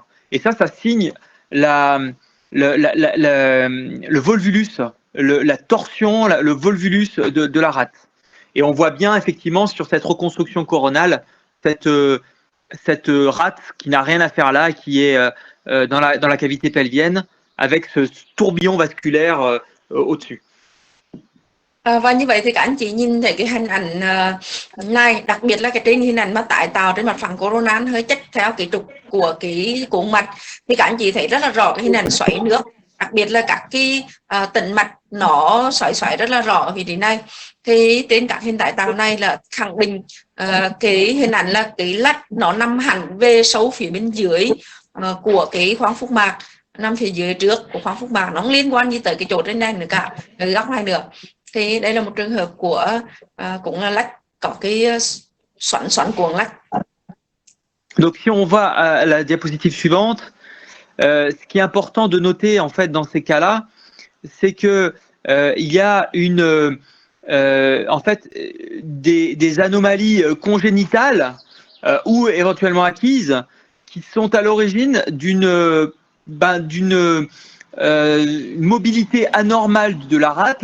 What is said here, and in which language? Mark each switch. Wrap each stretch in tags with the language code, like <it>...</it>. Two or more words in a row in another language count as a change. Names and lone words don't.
<fr>Et ça signe le volvulus, la torsion, le volvulus de la rate. Et on voit bien effectivement sur cette reconstruction coronale cette rate qui n'a rien à faire là, qui est dans la cavité pelvienne avec ce tourbillon vasculaire au-dessus.</fr> <vi>Và như vậy thì các anh chị nhìn thấy cái hình ảnh này, đặc biệt là cái trên hình ảnh mà tái tạo trên mặt phẳng coronal hơi chất theo cái trục của cái cuộn mạch, thì các anh chị thấy rất là rõ cái hình ảnh xoáy nước, đặc biệt là các cái tĩnh mạch nó xoáy rất là rõ ở vị trí này. Thì trên các hình tái tạo này là khẳng định cái hình ảnh là cái lách nó nằm hẳn về sâu phía bên dưới của cái khoang phúc mạc, nằm phía dưới trước của khoang phúc mạc, nó không liên quan gì tới cái chỗ trên này nữa cả, cái góc này nữa. Thì đây là một trường hợp của cũng là lách, có cái xoắn cuộn lách.</vi> <fr>Donc si on va à la diapositive suivante, ce qui est important de noter en fait dans ces cas-là, c'est que il y a en fait des anomalies congénitales ou éventuellement acquises qui sont à l'origine d'une mobilité anormale de la rate.</fr>